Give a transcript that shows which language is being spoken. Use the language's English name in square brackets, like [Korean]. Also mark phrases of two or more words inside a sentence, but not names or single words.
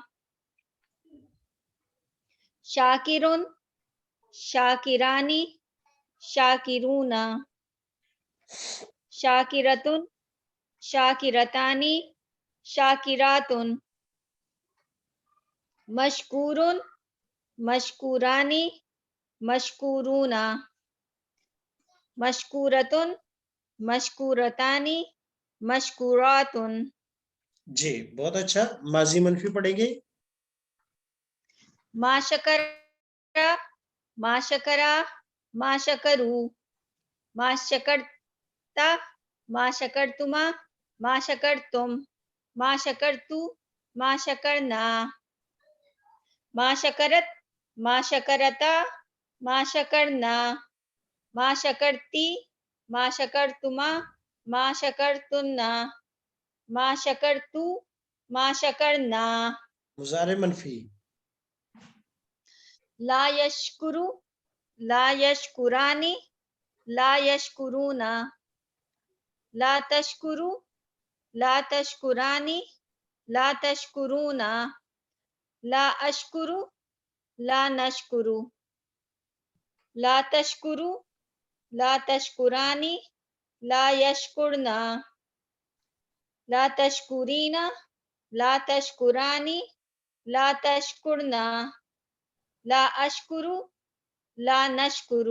[Arabic] شاكرٌ، شاكرانِ، شاكرونَ، شاكرةٌ، شاكرتانِ، شاكراتٌ، مشكورٌ، مشكورانِ، مشكورونَ، مشكورةٌ، مشكورتانِ، مشكوراتٌ. [Urdu] جی، بہت اچھا۔ ماضی منفی پڑھیں گے. [Arabic] ما شكرَ، ما شكرا، ما شكروا، ما شكرتَ، ما شكرتما، ما شكرتم، ما شكرتُ، ما شكرنا، ما شكرت، ما شكرتَ، ما شكرنا، ما شكرتِ، ما شكرتما، ما شكرتنّ، ما شكرتُ، ما شكرنا. [Urdu] مضارع منفی. [Arabic] لا يشكرُ، لا يشكرانِ، لا يشكرونَ، لا تشكرُ, لا تشكرانِ، لا تشكرونَ، لا أشكرُ، لا نشكرُ، لا تشكرُ، لا تشكرانِ، لا يشكرنَ، لا تشكرينَ، لا تشكرانِ، لا تشكرنَ، لا أشكرُ، لا نشكرُ.